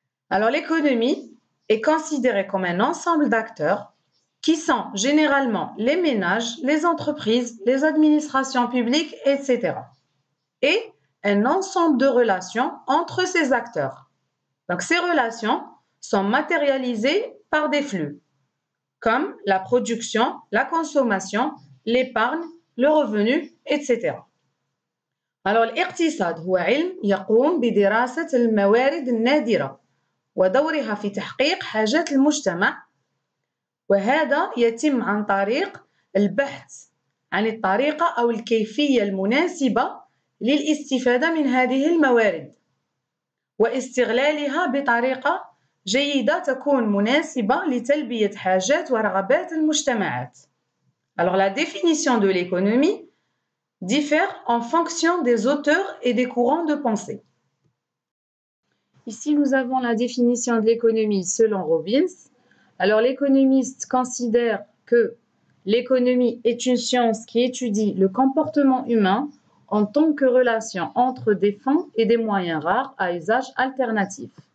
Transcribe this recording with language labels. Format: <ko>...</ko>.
<fr>Alors l'économie est considérée comme un ensemble d'acteurs qui sont généralement les ménages, les entreprises, les administrations publiques, etc. et un ensemble de relations entre ces acteurs. Donc, ces relations sont matérialisées par des flux, comme la production, la consommation, l'épargne, le revenu, etc.</fr> <ar>Alors, الاقتصاد هو علم يقوم بدراسة الموارد النادرة ودورها في تحقيق حاجات المجتمع، وهذا يتم عن طريق البحث عن الطريقة أو الكيفية المناسبة للاستفادة من هذه الموارد واستغلالها بطريقة جيدة تكون مناسبة لتلبية حاجات ورغبات المجتمعات.</ar> <fr>Alors la définition de l'économie diffère en fonction des auteurs et des courants de pensée. Ici, nous avons la définition de l'économie selon Robbins. Alors l'économiste considère que l'économie est une science qui étudie le comportement humain en tant que relation entre des fonds et des moyens rares à usage alternatif.</fr>